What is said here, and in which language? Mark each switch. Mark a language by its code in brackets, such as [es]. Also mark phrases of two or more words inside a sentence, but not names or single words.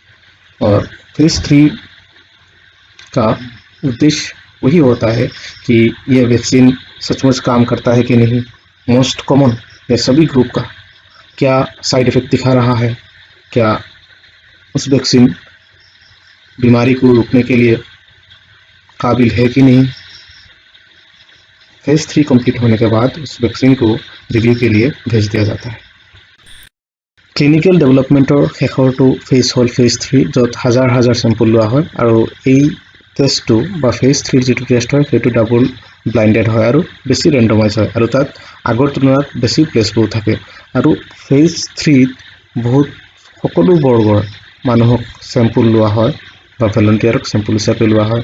[hi] और फेज 3 का उद्देश्य वही होता है कि यह वैक्सीन सचमुच काम करता है कि नहीं, [en] most common [hi] या सभी ग्रुप का क्या [en] side effect [hi] दिखा रहा है, क्या उस वैक्सीन बीमारी को रोकने के लिए काबिल है कि नहीं। फेज 3 कंप्लीट होने के बाद उस वैक्सीन को रिव्यू के लिए भेज दिया जाता है। [en] clinical developmentৰ [as] শেষৰটো ফেজ হ'ল ফেজ 3, য'ত হাজাৰ হাজাৰ চেম্পল লোৱা হয় আৰু এই টেষ্টটো বা ফেজ 3 যিটো টেষ্ট হয় সেইটো [en] double blinded [as] হয় আৰু বেছি ৰেণ্ডমাইজ হয় আৰু তাত আগৰ তুলনাত বেছি প্লেচবো থাকে। আৰু ফেজ 3ত বহুত সকলো বৰ্গৰ মানুহক চেম্পল লোৱা হয় বা ভলেণ্টিয়াৰক চেম্পল হিচাপে লোৱা হয়।